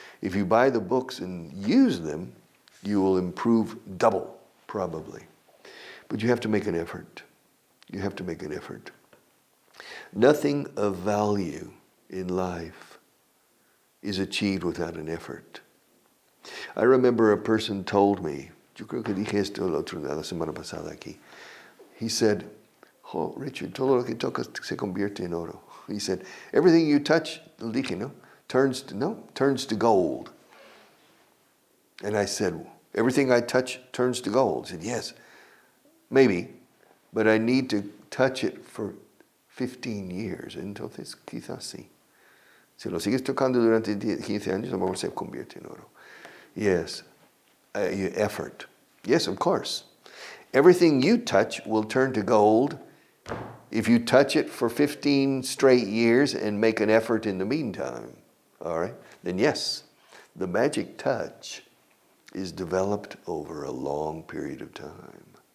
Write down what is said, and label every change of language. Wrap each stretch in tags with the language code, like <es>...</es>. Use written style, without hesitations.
<en>If you buy the books and use them, you will improve double, probably. But you have to make an effort. You have to make an effort. Nothing of value in life is achieved without an effort. I remember a person told me,</en> <es>yo creo que dije esto la semana pasada aquí.</es> <en>He said, oh, Richard,</en> <es>todo lo que tocas se convierte en oro.</es> <en>He said, everything you touch, dije, no, turns to gold. And I said, everything I touch turns to gold. He said, yes, maybe, but I need to touch it for 15 years.</en> <es>Entonces, quizás sí. Si lo sigues tocando durante 15 años, a lo mejor se convierte en oro.</es> <en>Yes, effort. Yes, of course. Everything you touch will turn to gold if you touch it for 15 straight years and make an effort in the meantime. All right? Then yes, the magic touch is developed over a long period of time.</en>